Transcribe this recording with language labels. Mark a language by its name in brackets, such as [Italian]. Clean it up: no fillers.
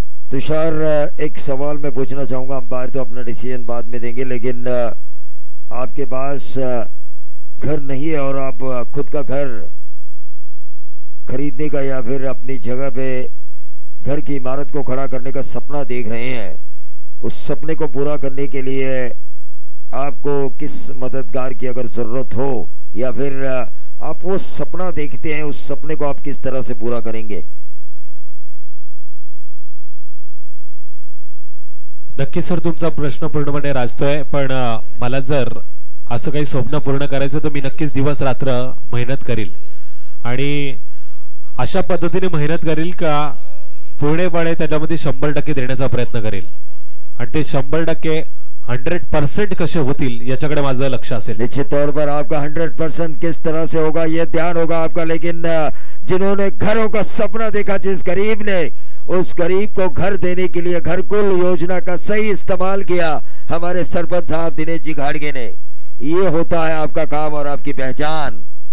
[Hindi] तुषार एक सवाल मैं पूछना चाहूंगा। अंपायर तो अपना डिसीजन बाद में देंगे, लेकिन आपके पास घर नहीं है और आप खुद का घर खरीदने का या फिर अपनी जगह पे घर की इमारत को खड़ा करने का सपना देख रहे हैं। उस सपने को पूरा करने के लिए आपको किस मददगार की अगर जरूरत हो, या फिर आप वो सपना देखते हैं, उस सपने को आप किस तरह से पूरा करेंगे? [Marathi] नक्कीच सर तुमचा प्रश्न पूर्णपणे राजतोय, पण मला जर असं काही स्वप्न पूर्ण करायचं तर मी नक्कीच दिवस रात्र मेहनत करील आणि अशा पद्धतीने मेहनत करील का पूर्णपणे त्याच्यामध्ये 100% देण्याचा प्रयत्न करेल आणि ते 100% 100% कसे होतील याच्याकडे माझं लक्ष असेल. [Hindi] निश्चित तौर पर आपका 100% किस तरह से होगा ये ध्यान होगा आपका, लेकिन जिन्होंने घरों का सपना देखा, जिस गरीब ने उस गरीब को घर देने के लिए घरकुल योजना का सही इस्तेमाल किया, हमारे सरपंच साहब दिनेश जी घाड़गे ने, ये होता है आपका काम और आपकी पहचान.